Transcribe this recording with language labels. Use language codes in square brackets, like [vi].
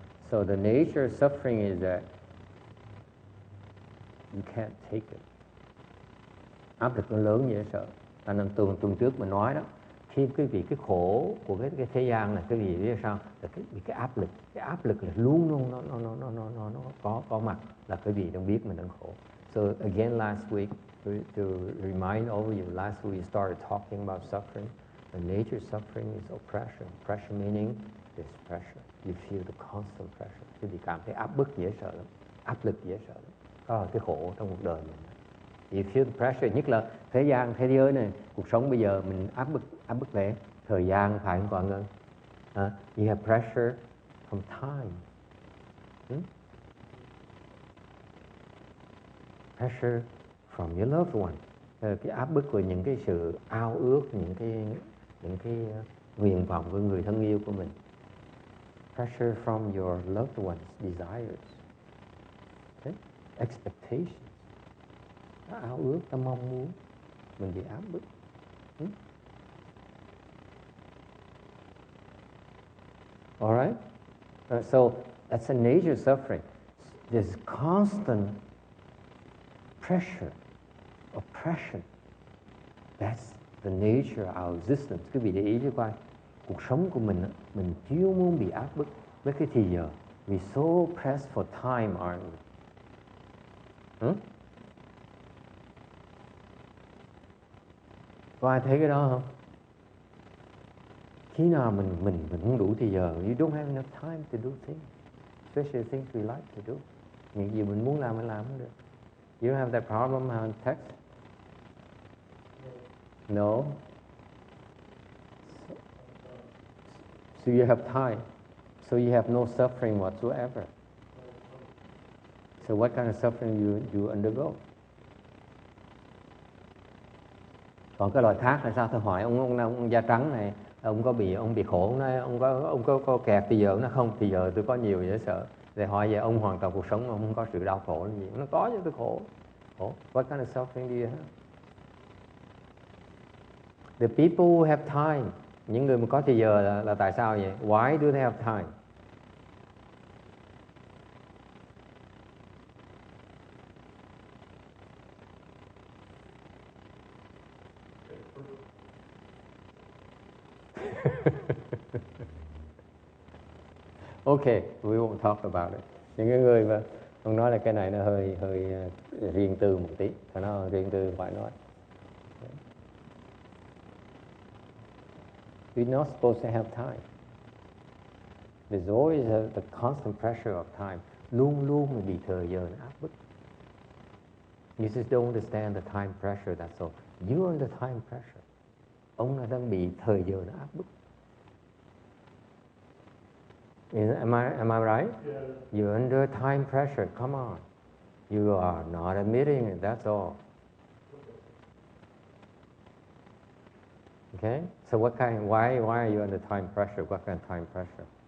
[en] So the nature of suffering is that you can't take it. [vi] Áp lực nó lớn dễ sợ. Nên tuần trước mình nói đó, khi cái khổ của cái thế gian này, cái gì biết sao? Là cái áp lực là luôn luôn nó có mặt, là cái gì don't biết mình đang khổ. [en] So again last week, to remind all of you, last week we started talking about suffering. The nature of suffering is oppression. Oppression meaning there's pressure. You feel the constant pressure. [vi] Quý vị cảm thấy áp bức dễ sợ lắm, áp lực dễ sợ lắm. Đó là cái khổ trong cuộc đời mình. [en] You feel the pressure, [vi] nhất là thế giới này, cuộc sống bây giờ mình áp bức về thời gian, phải không còn Ngân? [en] You have pressure from time. Pressure from your loved one. [vi] Cái áp bức của những cái sự ao ước, những cái nguyện vọng của người thân yêu của mình. [en] Pressure from your loved one's desires. Okay? Expectations. [vi] Ta áo ước, ta mong muốn, mình bị áp bức. [en] Alright? So that's a nature of suffering. There's constant pressure, oppression. That's the nature of our existence. [vi] Quý vị để ý cho coi, cuộc sống của mình chưa muốn bị áp bức với cái thì giờ. [en] We're so pressed for time, aren't we? [vi] Có ai thấy cái đó không? Khi nào mình không đủ thì giờ, [en] you don't have enough time to do things, especially things we like to do. [vi] Những gì mình muốn làm không được. [en] You don't have that problem on text? No. So you have time. So you have no suffering whatsoever. So what kind of suffering you undergo? [vi] Còn cái loài khác là sao? Tôi hỏi ông da trắng này, ông bị khổ, ông có kẹt thì giờ nó không, thì giờ tôi có nhiều dễ sợ. Thì hỏi về ông hoàn toàn cuộc sống ông không có sự đau khổ gì. Nó có chứ, tôi khổ. [en] What kind of suffering do you have? The people who have time, [vi] những người mà có thời giờ là tại sao vậy? [en] Why do they have time? Okay, we won't talk about it. [vi] Những cái người mà ông nói là cái này nó hơi riêng tư một tí, phải nó riêng tư phải nói. [en] We're not supposed to have time. There's always the constant pressure of time. [vi] Luôn luôn mình bị thời giờ nó áp bức. [en] You just don't understand the time pressure, that's all. You're under time pressure. [vi] Ông là đang bị thời giờ nó áp bức. [en] Am I right? Yeah. You're under time pressure. Come on. You are not admitting it. That's all. Okay. So what kind? Why are you under time pressure? What kind of time pressure?